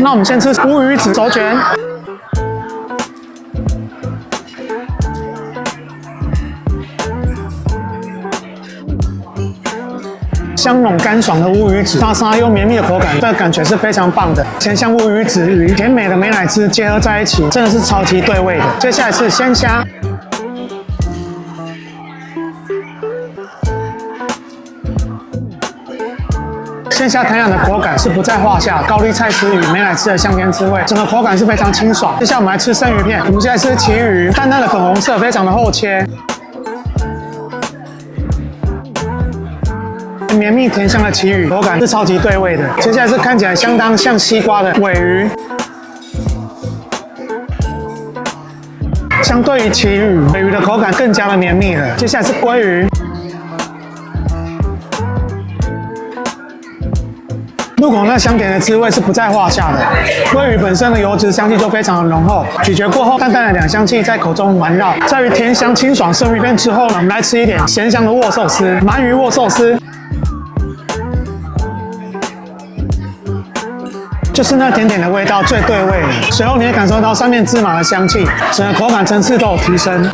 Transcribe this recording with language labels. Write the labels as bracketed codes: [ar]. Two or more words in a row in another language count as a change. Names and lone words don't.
[zh] 那我們先吃烏魚子手卷。香濃乾爽的烏魚子，沙沙又綿密的口感，這個感覺是非常棒的。鮮香烏魚子與甜美的美乃滋結合在一起，真的是超級對味的。接下來是鮮蝦，鮮蝦彈牙的口感是不在話下，高麗菜絲與美乃滋的香甜滋味，整個口感是非常清爽。接下來我們來吃生魚片，我們現在吃旗魚，淡淡的粉紅色，非常的厚切。綿密甜香的旗魚，口感是超級對味的。接下來是看起來相當像西瓜的鮪魚，相對於旗魚，鮪魚的口感更加的綿密了。接下來是鮭魚，入口那香甜的滋味是不在話下的。鮭魚本身的油脂香气就非常的濃厚，咀嚼過後，淡淡的兩香氣在口中環繞。在於甜香清爽生魚片之後呢，我們來吃一點鹹香的握壽司，鰻魚握壽司。就是那甜點的味道最對味了，隨後你也感受到上面芝麻的香氣，整個口感層次都有提升。